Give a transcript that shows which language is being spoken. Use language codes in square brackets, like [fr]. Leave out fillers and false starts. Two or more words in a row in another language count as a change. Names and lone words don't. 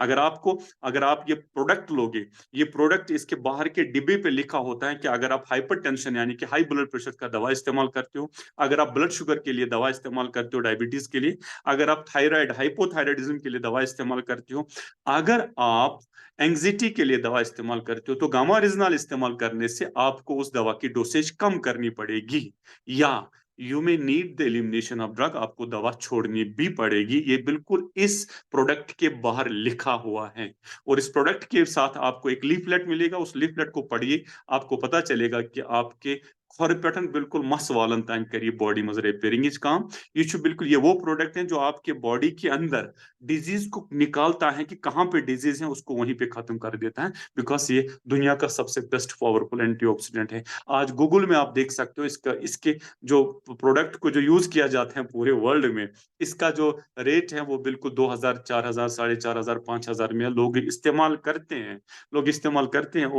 [hi] अगर आप ये प्रोडक्ट लोगे, ये प्रोडक्ट, इसके बाहर के डिब्बे पे लिखा होता है कि अगर आप हाइपरटेंशन यानी कि [en] high blood pressure [hi] का दवा इस्तेमाल करते हो, अगर आप [en] blood sugar [hi] के लिए दवा इस्तेमाल करते हो, डायबिटीज के लिए, अगर आप [en] thyroid hypothyroidism [hi] के लिए दवा इस्तेमाल करते हो, अगर आप एंग्जाइटी के लिए दवा इस्तेमाल करते हो, तो गामा ओरिजिनल इस्तेमाल करने से आपको उस दवा की डोसेज कम करनी पड़ेगी, या [en] you may need the elimination of drug, [hi] आपको दवा छोड़नी भी पड़ेगी। ये बिल्कुल इस प्रोडक्ट के बाहर लिखा हुआ है। और इस प्रोडक्ट के साथ आपको एक लीफलेट मिलेगा, उस लीफलेट को पढ़िए, आपको पता चलेगा कि आपके खर पैटर्न बिल्कुल मस वालन तान करिए बॉडी में रिपेयरिंग काम। ये बिल्कुल ये वो प्रोडक्ट है जो आपके बॉडी के अंदर डिजीज को निकालता है, कि कहाँ पे डिजीज है उसको वहीं पे खत्म कर देता है, बिकॉज ये दुनिया का सबसे [en] best powerful antioxidant [hi] है। आज गूगल में आप देख सकते हो इसके जो प्रोडक्ट को जो यूज किया जाता है पूरे वर्ल्ड में, इसका जो रेट है वो बिल्कुल 2000, 4000, 4500, 5000 में लोग इस्तेमाल करते हैं।